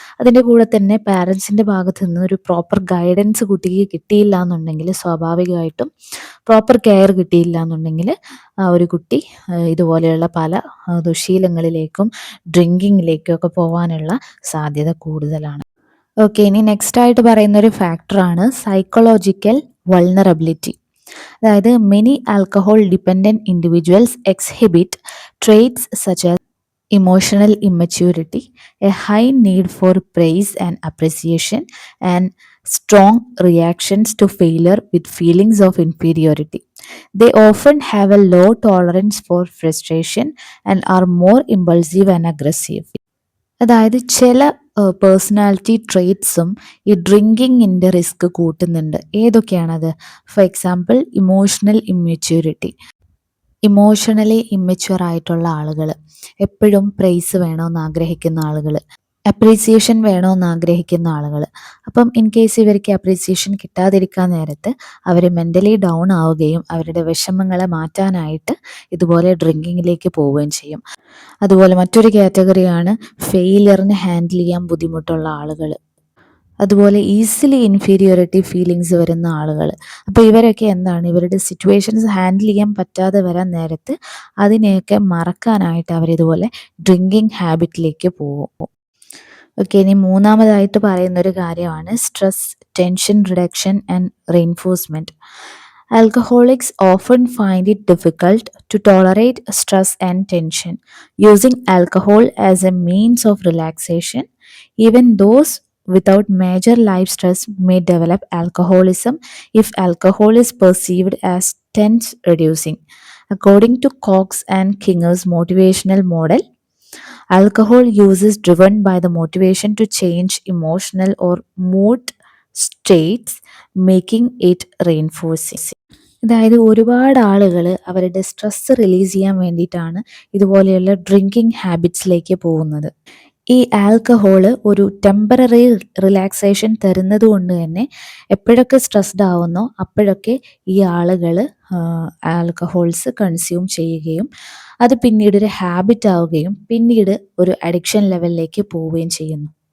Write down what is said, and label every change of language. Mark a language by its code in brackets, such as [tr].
[ml] അതിൻ്റെ കൂടെ തന്നെ പാരൻസിൻ്റെ ഭാഗത്ത് നിന്ന് ഒരു പ്രോപ്പർ ഗൈഡൻസ് കുട്ടിക്ക് കിട്ടിയില്ല എന്നുണ്ടെങ്കിൽ സ്വാഭാവികമായിട്ടും പ്രോപ്പർ കെയർ കിട്ടിയില്ല എന്നുണ്ടെങ്കിൽ ആ ഒരു കുട്ടി ഇതുപോലെയുള്ള പല ദുശ്ശീലങ്ങളിലേക്കും ഡ്രിങ്കിങ്ങിലേക്കും ഒക്കെ പോകാനുള്ള സാധ്യത കൂടുതലാണ്. ഓക്കെ, ഇനി നെക്സ്റ്റ് ആയിട്ട് പറയുന്ന ഒരു ഫാക്ടറാണ് സൈക്കോളജിക്കൽ വൾണറബിലിറ്റി. അതായത് [en] Many alcohol dependent individuals exhibit traits such as emotional immaturity, a high need for praise and appreciation, and strong reactions to failure with feelings of inferiority. They often have a low tolerance for frustration and are more impulsive and aggressive. [ml] അതായത് ചില personality ട്രേറ്റ്സും ഈ ഡ്രിങ്കിങ്ങിൻ്റെ risk കൂട്ടുന്നുണ്ട്. ഏതൊക്കെയാണത്? For example emotional ഇമ്മെച്യൂരിറ്റി. Emotionally ഇമ്മെച്യൂർ ആയിട്ടുള്ള ആളുകൾ, എപ്പോഴും price വേണമെന്ന് ആഗ്രഹിക്കുന്ന ആളുകൾ, appreciation വേണമെന്ന് ആഗ്രഹിക്കുന്ന ആളുകൾ. അപ്പം [en] in case [ml] ഇവർക്ക് അപ്രീസിയേഷൻ കിട്ടാതിരിക്കാൻ നേരത്ത് അവർ മെൻ്റലി ഡൗൺ ആവുകയും അവരുടെ വിഷമങ്ങളെ മാറ്റാനായിട്ട് ഇതുപോലെ ഡ്രിങ്കിങ്ങിലേക്ക് പോവുകയും ചെയ്യും. അതുപോലെ മറ്റൊരു കാറ്റഗറിയാണ് ഫെയിലിയറിനെ ഹാൻഡിൽ ചെയ്യാൻ ബുദ്ധിമുട്ടുള്ള ആളുകൾ. അതുപോലെ ഈസിലി ഇൻഫീരിയോറിറ്റി ഫീലിങ്സ് വരുന്ന ആളുകൾ. അപ്പോൾ ഇവരൊക്കെ എന്താണ്, ഇവരുടെ സിറ്റുവേഷൻസ് ഹാൻഡിൽ ചെയ്യാൻ പറ്റാതെ വരാൻ നേരത്ത് അതിനെയൊക്കെ മറക്കാനായിട്ട് അവരിതുപോലെ ഡ്രിങ്കിങ് ഹാബിറ്റിലേക്ക് പോകും. ഓക്കെ, ഇനി മൂന്നാമതായിട്ട് പറയുന്നൊരു കാര്യമാണ് stress, tension reduction and reinforcement. [en] Alcoholics often find it difficult to tolerate stress and tension, using alcohol as a means of relaxation. Even those without major life stress may develop alcoholism if alcohol is perceived as tense reducing. According to Cox and Kinger's motivational model, alcohol use is driven by the motivation to change emotional or mood states, making it reinforcing. [ml] അതായത് ഒരുപാട് ആളുകൾ അവരുടെ stress release ചെയ്യാൻ വേണ്ടിയിട്ടാണ് ഇതുപോലെയുള്ള drinking ഹാബിറ്റ്സിലേക്ക് പോകുന്നത്. ഈ alcohol ഒരു ടെമ്പററി റിലാക്സേഷൻ തരുന്നത് കൊണ്ട് തന്നെ എപ്പോഴൊക്കെ സ്ട്രെസ്ഡ് ആവുന്നോ അപ്പോഴൊക്കെ ഈ ആളുകൾ ആൽക്കഹോൾസ് കൺസ്യൂം ചെയ്യുകയും അത് പിന്നീട് ഒരു ഹാബിറ്റ് ആവുകയും പിന്നീട് ഒരു അഡിക്ഷൻ ലെവലിലേക്ക് പോവുകയും ചെയ്യുന്നു.